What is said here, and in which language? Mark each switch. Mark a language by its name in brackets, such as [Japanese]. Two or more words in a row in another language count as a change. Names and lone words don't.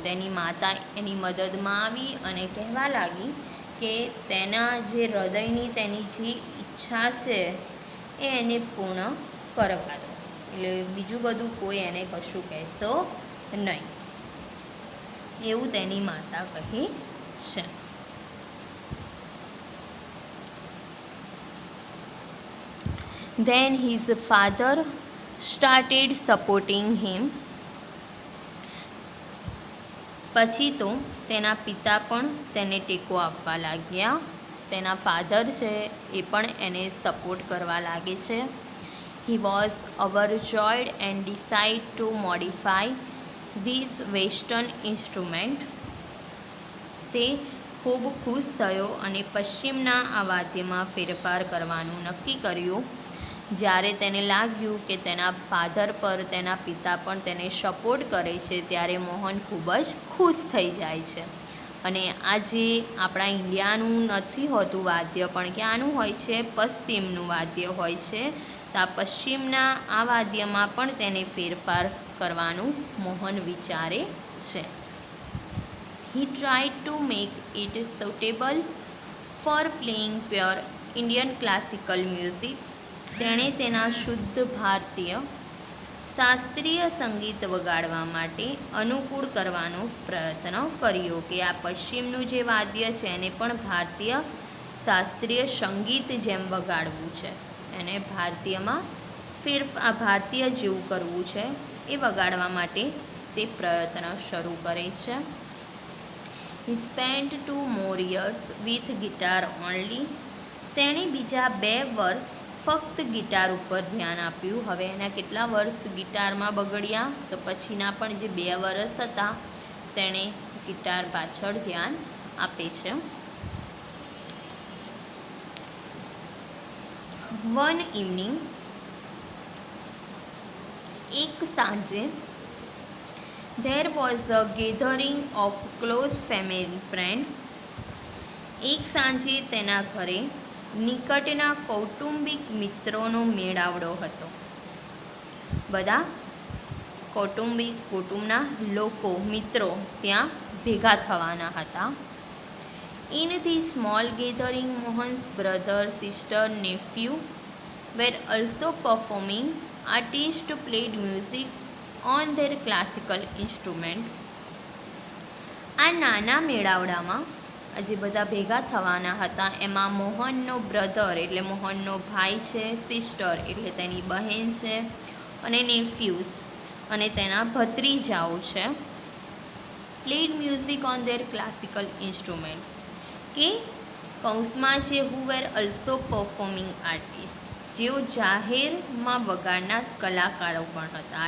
[Gujarati] તેની માતા એની મદદમાં આવી અને કહેવા લાગી કે તેના જે હૃદયની તેની જે ઈચ્છા છે એ એને પૂર્ણ કરવા દો. એટલે બીજું બધું કોઈ એને કશું કહેશો નહીં, એવું તેની માતા કહે છે. [English] Then his father started supporting him. [Gujarati] પછી તો તેના પિતા પણ તેને ટેકો આપવા લાગ્યા. તેના ફાધર છે એ પણ એને સપોર્ટ કરવા લાગે છે. [English] He was overjoyed and decided to modify this western instrument. [Gujarati] તે ખૂબ ખુશ થયો અને પશ્ચિમના આ વાદ્યમાં ફેરફાર કરવાનું નક્કી કર્યું. જ્યારે તેને લાગ્યું કે તેના ફાધર પર તેના પિતા પણ તેને સપોર્ટ કરે છે, ત્યારે મોહન ખૂબ જ ખુશ થઈ જાય છે. અને આ જે આપણા ઇન્ડિયાનું નથી હોતું વાદ્ય, પણ કે આનું હોય છે પશ્ચિમનું વાદ્ય હોય છે. તો આ પશ્ચિમના આ વાદ્યમાં પણ તેને ફેરફાર કરવાનું મોહન વિચારે છે. [English] He tried to make it suitable for playing pure Indian classical music. [Gujarati] તેણે તેના શુદ્ધ ભારતીય શાસ્ત્રીય સંગીત વગાડવા માટે અનુકૂળ કરવાનો પ્રયત્ન કર્યો, કે આ પશ્ચિમનું જે વાદ્ય છે એને પણ ભારતીય શાસ્ત્રીય સંગીત જેમ વગાડવું છે. એને ભારતીયમાં ભારતીય જેવું કરવું છે, એ વગાડવા માટે તે પ્રયત્ન શરૂ કરે છે. [English] He spent 2 more years with guitar only. [Gujarati] તેણે બીજા 2 વર્ષ ફક્ત ગિટાર ઉપર ધ્યાન આપ્યું. હવે એના કેટલા વર્ષ ગિટારમાં બગડ્યા, તો પછીના પણ જે 2 વર્ષ હતા તેણે ગિટાર પાછળ ધ્યાન આપે છે. [English] One evening, [Gujarati] એક સાંજે, [English] there was a gathering of close family friend. [Gujarati] એક સાંજે તેના ઘરે નિકટના કૌટુંબિક મિત્રોનો મેળાવડો હતો. બધા કુટુંબના લોકો, મિત્રો ત્યાં ભેગા થવાના હતા. [English] In the small gathering, Mohan's brother, sister, nephew were also performing. Artists played music on their classical instrument. [Gujarati] આ નાના મેળાવડામાં જે બધા ભેગા થવાના હતા એમાં મોહનનો બ્રધર એટલે મોહનનો ભાઈ છે, સિસ્ટર એટલે તેની બહેન છે, અને નેફ્યુઝ અને તેના ભત્રીજાઓ છે. [English] played music on their classical instrument, [Gujarati] કે કૌંસમાં છે [English] who were also performing artist, [Gujarati] જેઓ જાહેરમાં વગાડનાર કલાકારો પણ હતા.